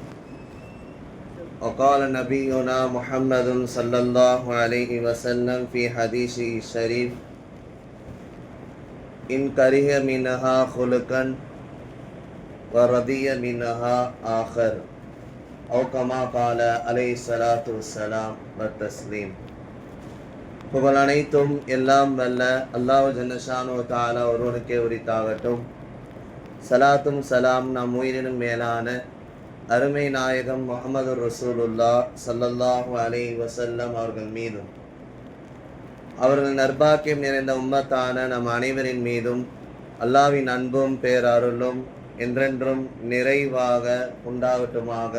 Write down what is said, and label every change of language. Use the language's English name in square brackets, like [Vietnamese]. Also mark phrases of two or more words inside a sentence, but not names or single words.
[Arabic] وقال نبينا محمد صلى الله عليه وسلم في حديثه الشريف: إن كره منها خلقا ورضي منها آخر أو كما قال عليه الصلاة والسلام والتسليم. [Tamil] புகழ் அனைத்தும் எல்லாம் வல்ல அல்லாஹ் [Arabic] جل شأنه تعالى [Tamil] ஒருவனுக்கே உரித்தாகட்டும். சலாத்தும் சலாம் நம் உயிரினும் மேலான அருமை நாயகம் முஹம்மது [Arabic] رسول الله صلى الله عليه وسلم [Tamil] அவர்கள் மீதும் அவர்கள் நற்பாக்கியம் நிறைந்த உம்மத்தான நம் அனைவரின் மீதும் அல்லாஹ்வின் அன்பும் பேரருளும் என்றென்றும் நிறைவாக உண்டாகட்டுமாக.